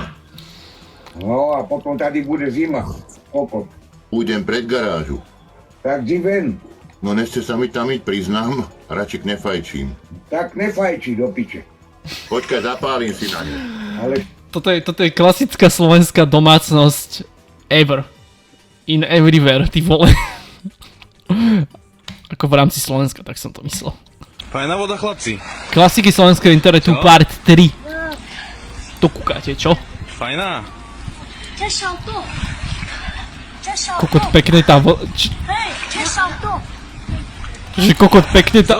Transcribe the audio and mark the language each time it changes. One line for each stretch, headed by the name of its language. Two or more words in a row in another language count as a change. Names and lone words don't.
Czech: No a potom tady bude zima.
Slovak: Kokot. Pôjdem pred garážu.
Czech: Tak di ven.
Slovak: No nechce sa mi tam ísť, priznám, radšej nefajčím. Tak nefajčí do piče. Počkaj, zapálim si na ňu. Ale Toto je klasická slovenská domácnosť ever.
English: In everywhere,
Czech: ty vole.
Slovak: Ako v rámci Slovenska, tak som to myslel. Fajná voda, chlapci. Klasiky slovenského internetu Čo? part 3. To kúkáte, čo? Fajná. Kokot pekne tá Že kokot pekne tá...